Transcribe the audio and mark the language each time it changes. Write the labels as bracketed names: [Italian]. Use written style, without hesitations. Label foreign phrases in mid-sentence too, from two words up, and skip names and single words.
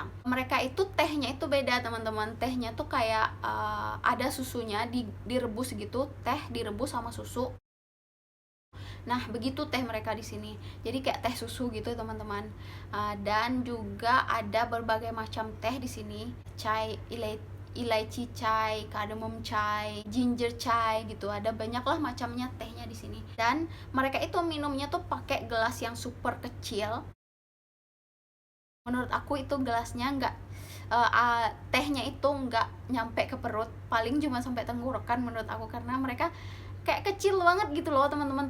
[Indonesian] Mereka itu tehnya itu beda teman-teman. Tehnya tuh kayak ada susunya, direbus gitu, teh direbus sama susu. Nah, begitu teh mereka di sini. Jadi kayak teh susu gitu, teman-teman. Dan juga ada berbagai macam teh di sini. Chai ilaichi chai, cardamom chai, ginger chai gitu. Ada banyak lah macamnya tehnya di sini. Dan mereka itu minumnya tuh pakai gelas yang super kecil. Menurut aku itu gelasnya nggak tehnya itu nggak nyampe ke perut, paling cuma sampai tenggorokan menurut aku, karena mereka kayak kecil banget gitu loh teman-teman.